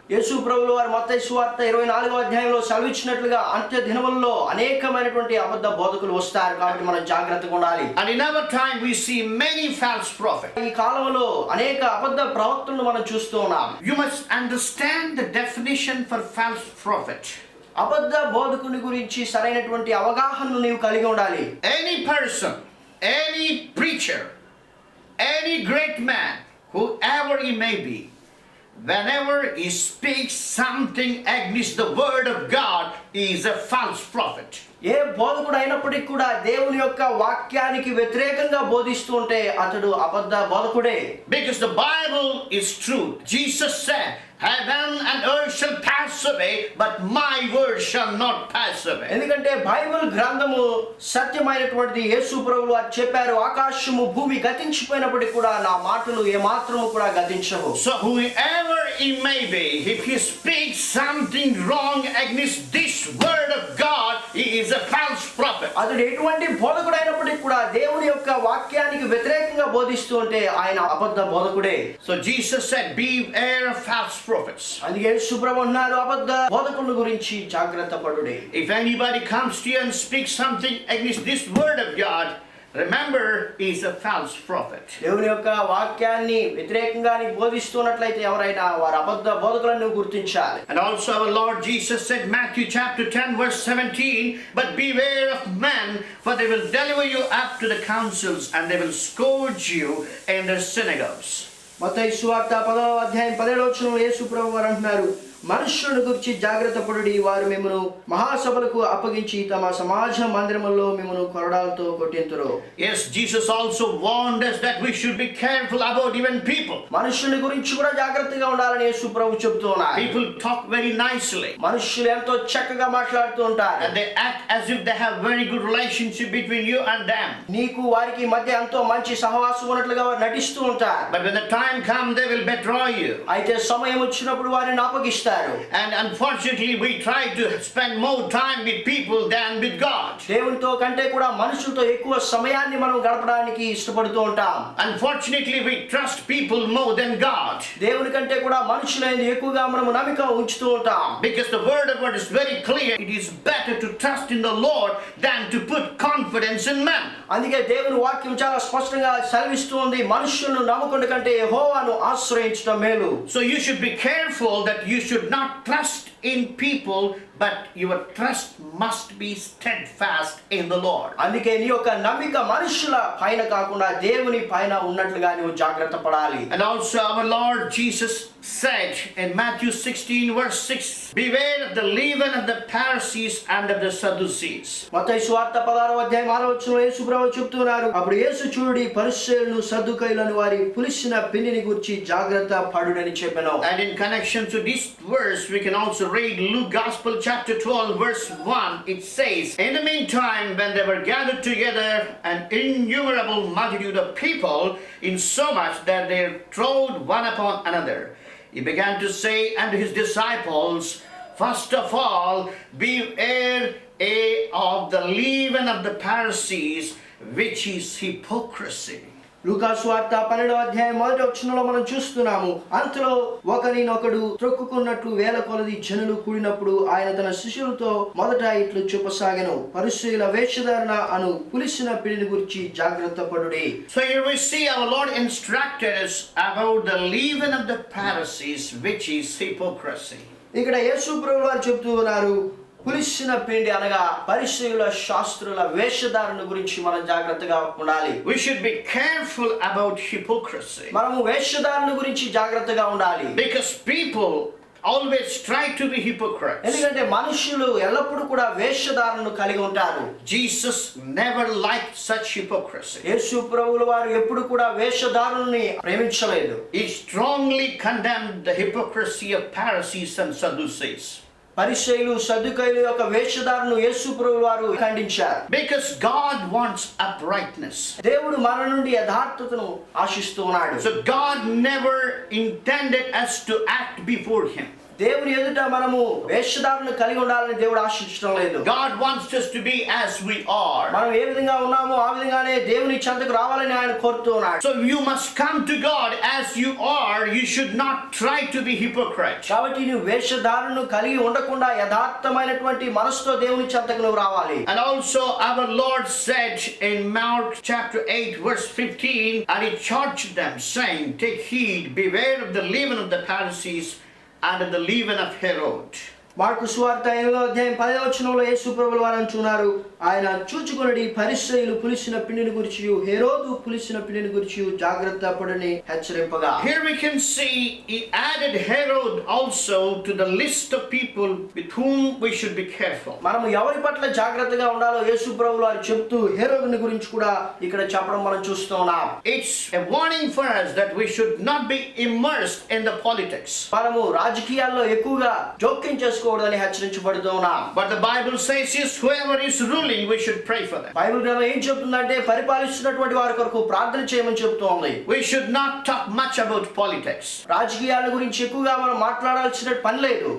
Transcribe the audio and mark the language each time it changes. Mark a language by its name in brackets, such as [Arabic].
[Telugu] యేసు ప్రభువుల వారు మత్తయి సువార్త 24వ అధ్యాయంలో సెలవిచ్చినట్లుగా అంత్య దినముల్లో అనేకమైనటువంటి అబద్ధ బోధకులు వస్తారు, కాబట్టి మనం జాగ్రత్తగా ఉండాలి. [English] And in our time we see many false prophets. [Telugu] ఈ కాలంలో అనేక అబద్ధ ప్రవక్తలను మనం చూస్తూ ఉన్నాం. [English] You must understand the definition for false prophet. [Telugu] అబద్ధ బోధకుని గురించి సరైనటువంటి అవగాహనను నీవు కలిగి ఉండాలి. [English] Any person, any preacher, any great man, whoever he may be, whenever he speaks something against the word of God, he is a false prophet. [Telugu] ఏ బోధకుడు అయినప్పటికీ కూడా దేవుని యొక్క వాక్యానికి వ్యతిరేకంగా బోధిస్తూ ఉంటే అతడు అబద్ధ బోధకుడే. [English] Because the Bible is truth. Jesus said, heaven and earth shall pass away, but my word shall not pass away. [Telugu] ఎందుకంటే బైబిల్ గ్రంథము సత్యమైనటువంటిది. యేసు ప్రభువు వారు చెప్పారు, ఆకాశము భూమి గతించిపోయినప్పటికీ కూడా నా మాటలు ఏ మాత్రము కూడా గతించవు. [English] So whoever he may be, if he speaks something wrong against this word of God, he is a false prophet. [Telugu] అతడు ఎటువంటి బోధకుడు అయినప్పటికీ కూడా దేవుని యొక్క వాక్యానికి వ్యతిరేకంగా బోధిస్తూ ఉంటే ఆయన అబద్ధ బోధకుడే. [English] So Jesus said, beware of false prophets. [Telugu] అందుకే యేసు ప్రభువు అన్నారు, అబద్ధ బోధకుల గురించి జాగ్రత్త పడుడి. [English] If anybody comes to you and speaks something against this word of God, remember he is a false prophet. [Telugu] దేవుని యొక్క వాక్యాన్ని వ్యతిరేకంగా బోధిస్తున్నట్లయితే ఎవరైనా వారు అబద్ధ బోధకులను గుర్తించాలి. [English] And also our Lord Jesus said, Matthew chapter 10 verse 17, but beware of men, for they will deliver you up to the councils and they will scourge you in their synagogues. [Telugu] మత్తయి సువార్త 10వ అధ్యాయం 17వ వచనంలో యేసు ప్రభువు వారు అంటున్నారు, మనుషులను గురించి జాగ్రత్త పడుడి, వారు మిమ్మును మహాసభలకు అప్పగించి తమ సమాజ మందిరములలో మిమ్మును కొరడాలతో కొట్టింతురు. [English] Yes, Jesus also warned us that we should be careful about even people. [Telugu] మనుషుల గురించి కూడా జాగ్రత్తగా ఉండాలని యేసు ప్రభువు చెప్తూ ఉన్నారు. [English] People talk very nicely. [Telugu] మనుషులు ఎంతో చక్కగా మాట్లాడుతూ ఉంటారు. [English] And they act as if they have very good relationship between you and them. [Telugu] నీకు వారికి మధ్య ఎంతో మంచి సహవాసం ఉన్నట్లుగా వారు నటిస్తూ ఉంటారు. [English] But when the time comes, they will betray you. [Telugu] అయితే సమయం వచ్చినప్పుడు వారిని అప్పగిస్తారు. ఇస్తారు. [English] And unfortunately, we try to spend more time with people than with God. [Telugu] దేవునితో కంటే కూడా మనుషులతో ఎక్కువ సమయాన్ని మనం గడపడానికి ఇష్టపడుతూ ఉంటాం. [English] Unfortunately, we trust people more than God. [Telugu] దేవుని కంటే కూడా మనుషులైన ఎక్కువగా మనం నమ్మిక ఉంచుతూ ఉంటాం. [English] Because the word of God is very clear. It is better to trust in the Lord than to put confidence in men. [Telugu] అందుకే దేవుని వాక్యం చాలా స్పష్టంగా సెలవిస్తుంది, మనుషులను నమ్ముకున్న కంటే యెహోవాను ఆశ్రయించడం మేలు. [English] So you should be careful that you should not trust in people, but your trust must be steadfast in the Lord. [Telugu] అందుకే నీ యొక్క నమ్మిక మనుషుల పైన కాకుండా దేవుని పైన ఉన్నట్లుగా నీవు జాగ్రత్త పడాలి. [English] And also our Lord Jesus said in Matthew 16 verse 6, beware of the leaven of the Pharisees and of the Sadducees. [Telugu] మత్తయి సువార్త 16వ అధ్యాయం 6వ వచనంలో యేసు ప్రభువు చెప్తున్నారు, అప్పుడు యేసు చూడుడి పరిసయ్యులను సద్దుకయ్యులను వారి పులిసిన పిండిని గురించి జాగ్రత్త పడుడని చెప్పెను. [English] And in connection to this verse we can also read Luke Gospel chapter 12 verse 1. It says, in the meantime when they were gathered together an innumerable multitude of people, insomuch that they trod one upon another, he began to say unto his disciples, first of all, beware of the leaven of the Pharisees, which is hypocrisy. [Telugu] లూకా సువార్త 12వ అధ్యాయం 1వ వచనంలో మనం చూస్తున్నాము, అంతలో ఒకరినొకడు త్రొక్కుకున్నట్లు వేల కొలది జనులు కూడినప్పుడు ఆయన తన శిష్యులతో మొదట ఇట్లు చెప్పసాగెను, పరిసయ్యుల వేషధారణ అను పులిసిన పిండిని గురించి జాగ్రత్త పడుడి. [English] So here we see our Lord instructed us about the leaven of the Pharisees, which is hypocrisy. [Telugu] ఇక్కడ యేసు ప్రభువు వారు చెప్తూ ఉన్నారు, పులిసిన పిండి అనగా పరిసయ్యుల శాస్త్రుల వేషధారణ గురించి మనం జాగ్రత్తగా ఉండాలి. [English] We should be careful about hypocrisy. [Telugu] మనము వేషధారణ గురించి జాగ్రత్తగా ఉండాలి. [English] Because people always try to be hypocrites. [Telugu] ఎందుకంటే మనుషులు ఎల్లప్పుడూ కూడా వేషధారణను కలిగి ఉంటారు. [English] Jesus never liked such hypocrisy. [Telugu] యేసు ప్రభువు వారు ఎప్పుడు కూడా వేషధారణని ప్రేమించలేదు. [English] He strongly condemned the hypocrisy of Pharisees and Sadducees. [Telugu] పరిసయ్యులు సద్దుకయ్యుల యొక్క వేషధారణను యేసు ప్రభువు వారు ఖండించారు. [English] Because God wants uprightness. [Telugu] దేవుడు మన నుండి యథార్థతను ఆశిస్తూ ఉన్నాడు. [English] So God never intended us to act before him. [Telugu] దేవుని ఎదుట మనము వేషధారణను కలిగి ఉండాలని దేవుడు ఆశించడం లేదు. [English] God wants us to be as we are. [Telugu] మనం ఏ విధంగా ఉన్నామో ఆ విధంగానే దేవుని చెంతకు రావాలని ఆయన కోరుతూ ఉన్నాడు. [English] So you must come to God as you are. You should not try to be hypocrite. [Telugu] కాబట్టి నువ్వు వేషధారణను కలిగి ఉండకుండా యథార్థమైనటువంటి మనసుతో దేవుని చెంతకు నువ్వు రావాలి. [English] And also our Lord said in Mark chapter 8 verse 15, and he charged them saying, take heed, beware of the leaven of the Pharisees and of the leaven of Herod. [Telugu] Mark సువార్త 8వ అధ్యాయం 10వ వచనంలో యేసు ప్రభువు వారు అంటున్నారు, ఆయన చూచుకొనుడి పరిసయ్యులు పులిసిన పిండిని గురించి హేరోదు పులిసిన పిండిని గురించి జాగ్రత్త పడని హెచ్చరింపగా. [English] Here we can see he added Herod also to the list of people with whom we should be careful. [Telugu] మనం ఎవరి పట్ల జాగ్రత్తగా ఉండాలో యేసు ప్రభువు వారు చెప్తూ హేరోదుని గురించి కూడా ఇక్కడ చెప్పడం మనం చూస్తూ ఉన్నాం. [English] It's a warning for us that we should not be immersed in the politics. [Telugu] మనము రాజకీయాల్లో ఎక్కువగా జోక్యం చేసుకోవడాన్ని హెచ్చరించబడుతూ ఉన్నాం. [English] But the Bible says is whoever is ruling, we should pray for them. [Telugu] Bible గ్రంథం ఏం చెప్తుందంటే పరిపాలిస్తున్నటువంటి వారి కొరకు ప్రార్థన చేయమని చెప్తోంది. [English] We should not talk much about politics. [Telugu] రాజకీయాల గురించి ఎక్కువగా మనం మాట్లాడాల్సిన పని లేదు.